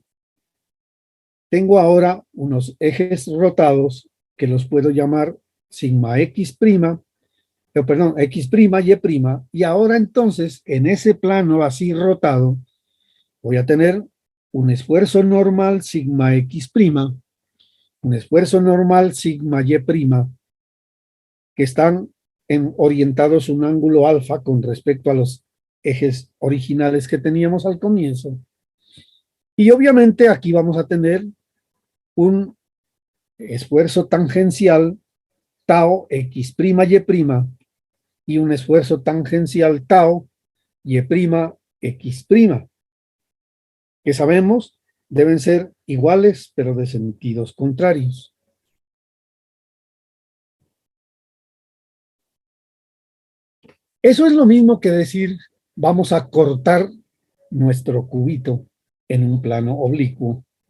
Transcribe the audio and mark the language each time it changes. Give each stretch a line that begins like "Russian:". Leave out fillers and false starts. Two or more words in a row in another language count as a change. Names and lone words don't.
Spanish: Tengo ahora unos ejes rotados que los puedo llamar sigma X prima, perdón, X prima, Y prima, y ahora entonces en ese plano así rotado voy a tener un esfuerzo normal sigma X prima, un esfuerzo normal sigma Y prima, que están orientados un ángulo alfa con respecto a los ejes originales que teníamos al comienzo. Y obviamente aquí vamos a tener un esfuerzo tangencial tau x' y' y un esfuerzo tangencial tau y' x', que sabemos deben ser iguales pero de sentidos contrarios. Eso es lo mismo que decir vamos a cortar nuestro cubito en un plano oblicuo.